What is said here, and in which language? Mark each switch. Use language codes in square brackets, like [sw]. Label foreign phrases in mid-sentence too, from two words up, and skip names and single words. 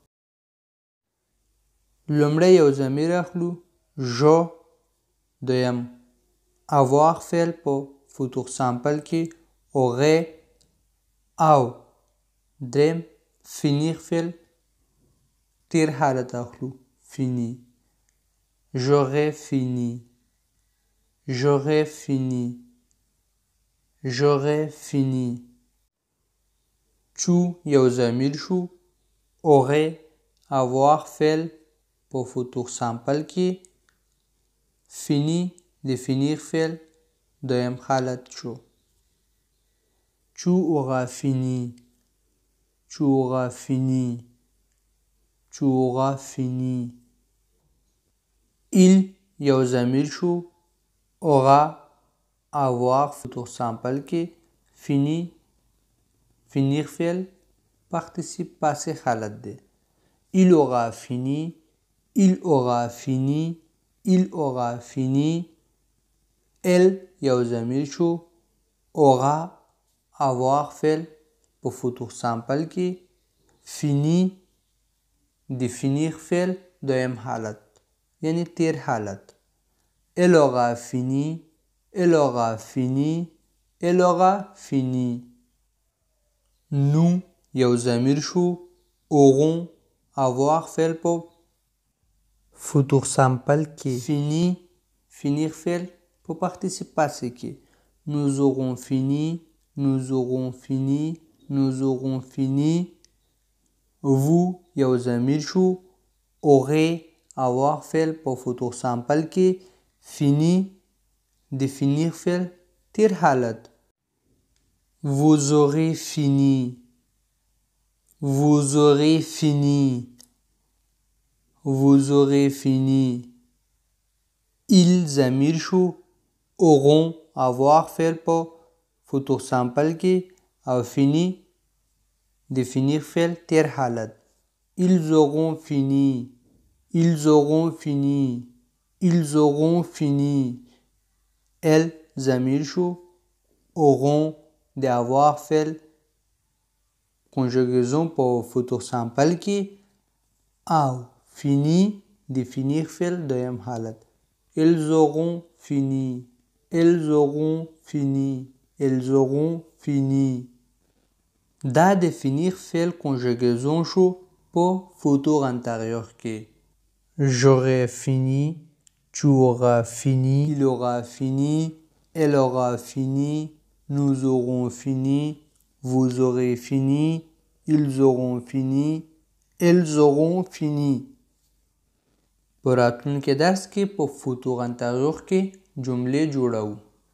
[ps] لومړی یو ضمیر اخلو جو دویم avoir فعل په [fr] futur simple [ps] کې aurait او دریم finir فعل تیر حالت اخلو [fr] fini j'aurais fini j'aurais fini j'aurais fini. [ps] چو یو ضمیر شو [fr] aurait avoir [ps] فعل په [fr] futur simple [ps] کې فینی د فینیر فعل دویم حالت شو. [fr] Tu auras fini. Tu auras fini. Tu auras fini. Il [ps] یو ضمیر شو. [fr] aura avoir futur simple کې fini finir فعل participe passé [ps] حالت دی. [fr] Il aura fini. Il aura fini. Il aura fini. Elle [ps] یو ضمیر شو. [fr] aura avoir [ps] فعل په [fr] futur simple [ps] کې فینی د فینیر فعل دویم حالت یعنی تیر حالت. [fr] Elle aura fini. Elle aura fini. Elle aura fini. Nous [ps] یو ضمیر شو. [fr] auront avoir [ps] فعل په [fr] futur simple کې fini finir [ps] فعل په [fr] participe passé کې. Nous aurons fini. Nous aurons fini. Nous aurons fini. Vous [ps] یو ضمیر شو. [fr] aurez avoir [ps] فعل په [fr] futur simple [ps] کې فینی د فینیر فعل تیر حالت. [fr] Vous aurez fini. Vous aurez fini. Vous aurez fini. [ps] Ils ضمیر شو. [fr] auront avoir [ps] فعل په [fr] futur simple [ps] کې او فینی د فینیر فعل تیر حالت. [fr] Ils auront fini. Ils auront fini. Ils auront fini. Elle [ps] ضمیر شو. auront د avoir فعل conjugaison په [fr] futur simple [ps] کې او فینی د فینیر فعل دویم حالت. [fr] Ils auront fini. Ils auront fini. Ils auront fini. [ps] دا د فینیر فعل conjugaison شو په [fr] futur antérieur [ps] کې. [fr] J'aurai fini. Tu auras fini. Il aura fini. Elle aura fini. Nous aurons fini. Vous aurez fini. Ils auront fini. Elles auront fini. [ps] په راتلونکي درس کې په [fr] futur antérieur [ps] کې جملې جوړو.